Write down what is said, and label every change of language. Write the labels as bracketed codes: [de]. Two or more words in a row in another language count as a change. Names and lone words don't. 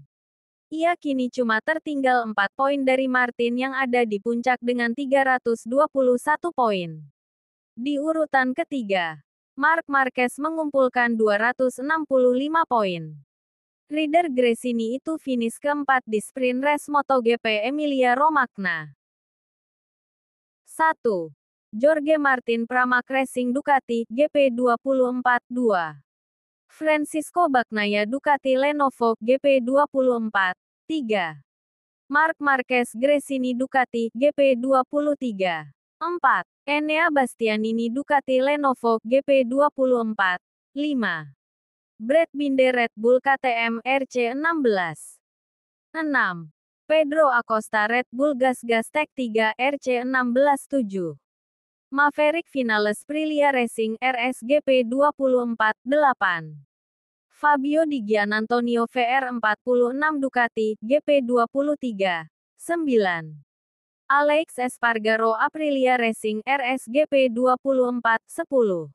[id] Ia kini cuma tertinggal 4 poin dari Martin yang ada di puncak dengan 321 poin. Di urutan ketiga, Marc Marquez mengumpulkan 265 poin. Rider Gresini itu finish keempat di [en] sprint race [id] MotoGP Emilia-Romagna. 1. Jorge Martin, Pramac Racing Ducati GP24-2. Francisco Bagnaia, Ducati Lenovo GP24-3. Marc Marquez, Gresini Ducati GP23. 4. Enea Bastianini, Ducati Lenovo GP24-5. Brad Binder, Red Bull KTM RC16. 6. Pedro Acosta, Red Bull Gas Tech 3 RC16-7. Maverick Vinales, Aprilia Racing RSGP24-8. Fabio Di Giannantonio VR46 Ducati GP23-9. Alex Espargaro, Aprilia Racing RSGP24-10.